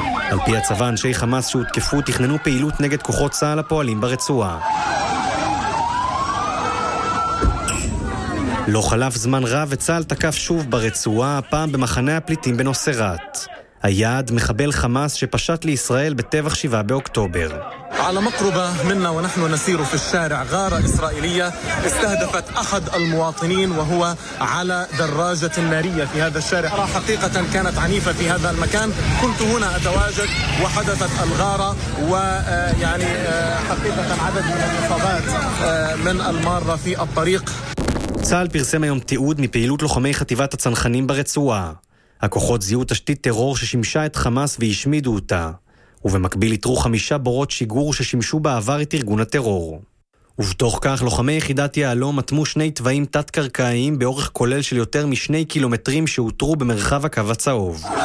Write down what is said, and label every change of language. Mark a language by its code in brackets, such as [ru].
[he] על פי הצבא, אנשי חמאס שהותקפו תכננו פעילות נגד כוחות צהל הפועלים ברצועה. לא חלף זמן רב וצהל תקף שוב ברצועה, הפעם במחנה הפליטים בנוסרת. היעד מחבל חמאס שפשט לישראל בטבח 7 באוקטובר. [ar] على مقربة منا ونحن نسير في الشارع غارة إسرائيلية استهدفت أحد المواطنين وهو على دراجة نارية في هذا الشارع حقيقة كانت عنيفة في هذا المكان كنت هنا أتواجد وحدثت الغارة ويعني حقيقة عدد من الإصابات من المارة في الطريق [he] צהל פרסם היום תיעוד מפעילות לוחמי חטיבת הצנחנים ברצועה. הכוחות זיהו תשתית טרור ששימשה את חמאס והשמידו אותה. ובמקביל יתרו 5 בורות שיגור ששימשו בעבר את ארגון הטרור. ובתוך כך, לוחמי יחידת יעלום מתמו 2 תוואים תת-קרקעיים באורך כולל של יותר מ-2 קילומטרים שאותרו במרחב הקו הצהוב.